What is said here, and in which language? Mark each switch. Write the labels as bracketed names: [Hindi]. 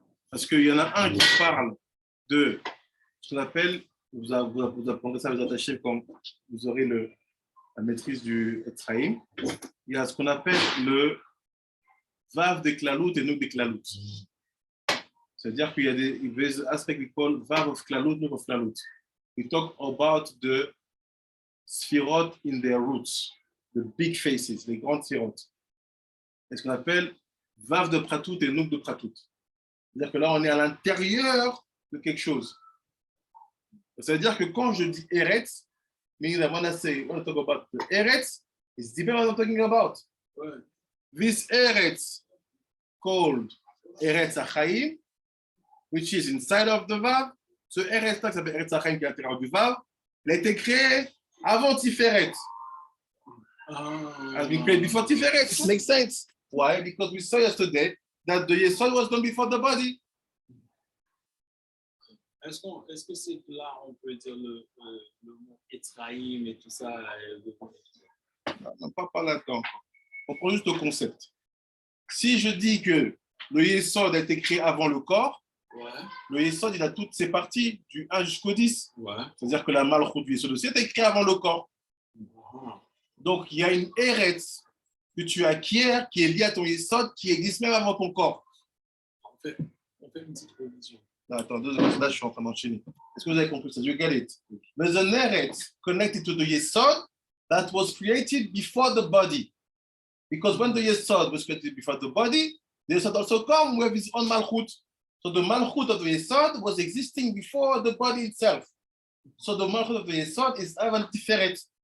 [French] Parce qu'il y en a un qui parle de ce qu'on appelle, vous apprendrez ça, vous attachez quand vous aurez la maîtrise du Etzraïm. Il y a ce qu'on appelle le Vav de Klalout et Nouk de Klalout. C'est-à-dire qu'il y a des aspects qui [English] call Vav of Klalout, Nouk of Klalout. We talk about the Sphirot in their roots, the big faces, [French] les grandes Sphirot. C'est ce qu'on appelle Vav de Pratout et Nouk de Pratout. C'est-à-dire que là, on est à l'intérieur de quelque chose. Ça veut dire que quand je dis Eretz, [English] meaning that when I talk about the Eretz, it's depending on what I'm talking about. [French] Ouais. [English] This Eretz called Eretz HaChaim, which is inside of the Vav, [French] ce Eretz là qui s'appelle Eretz HaChaim qui est à l'intérieur du Vav, il a été créé avant Tiferet. [English] Has been created before Tiferet. It makes sense. Why? Because we saw yesterday that the Yesod was done before the body. [French] Est-ce que c'est là on peut dire le mot Etzraïm et tout ça? Non, pas là-dedans. On prend juste le concept. Si je dis que le Yesod a été créé avant le corps, Ouais. le Yesod, il a toutes ses parties, du 1 jusqu'au 10. Ouais. C'est-à-dire que la Malchut du Yesod aussi a été créée avant le corps. Donc, il y a une Eretz que tu acquiers qui est liée à ton Yesod, qui existe même avant ton corps. On fait une petite révision. Non, attends, 2 secondes, là, je suis en train d'enchaîner. Est-ce que vous avez compris ça? [English] You get it? There's an Eretz connected to the Yesod that was created before the body. Because when the Yesod was created before the body, the Yesod also come with his own Malchut. So the Malchut of the Yesod was existing before the body itself. So the Malchut of the Yesod is even different.